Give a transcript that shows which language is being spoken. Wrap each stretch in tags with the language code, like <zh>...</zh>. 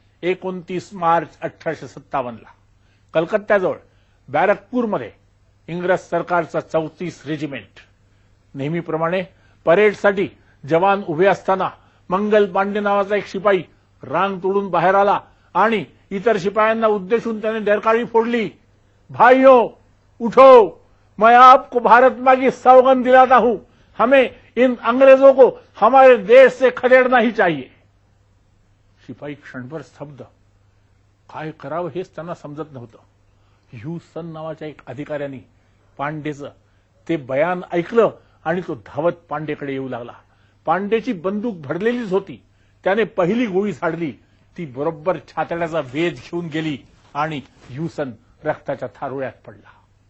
<mr>29 मार्च 1857 कलकत्त्याजवळ बॅरकपूरमध्ये इंग्रज सरकारचा 34 रेजिमेंट नेहमीप्रमाणे परेडसाठी जवान उभे असताना मंगल पांडे नावाचा एक शिपाई रांग तोडून बाहेर आला आणि इतर शिपायांना उद्देशून त्याने डरकाळी फोडली.</mr> <hi>भाइयों उठो, मैं आपको भारत माँ की सौगंध दिलाता हूं, हमें इन अंग्रेजों को हमारे देश से खदेड़ना ही चाहिए.</hi> <mr>शिपाई क्षणभर स्तब्ध. काय करावं हेच त्यांना समजत नव्हतं. ह्यूसन नावाच्या एक अधिकाऱ्याने पांडेचं ते बयान ऐकलं आणि तो धावत पांडेकडे येऊ लागला. पांडेची बंदूक भरलेलीच होती. त्याने पहिली गोळी झाडली, ती बरोबर छातड्याचा वेध घेऊन गेली आणि ह्यूसन रक्ताच्या थारोळ्यात पडला.</mr>